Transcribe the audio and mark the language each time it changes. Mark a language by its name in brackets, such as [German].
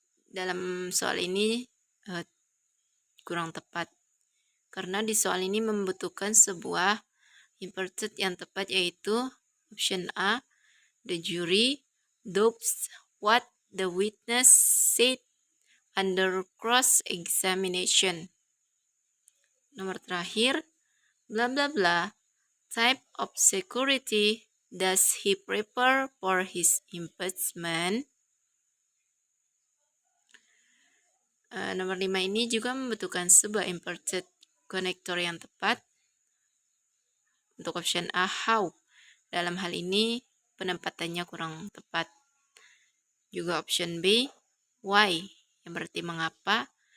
[Indonesian] Dalam soal ini kurang tepat. Karena di soal ini membutuhkan sebuah inverted yang tepat, yaitu option A, [English] the jury doubts what the witness said under cross-examination. [Indonesian] Nomor terakhir, [English] bla bla bla, type of security does he prepare for his impeachment? [Indonesian] Nomor 5 ini juga membutuhkan sebuah inverted connector yang tepat. Untuk option A, how. Dalam hal ini, penempatannya kurang tepat. Juga option B, why, yang berarti mengapa.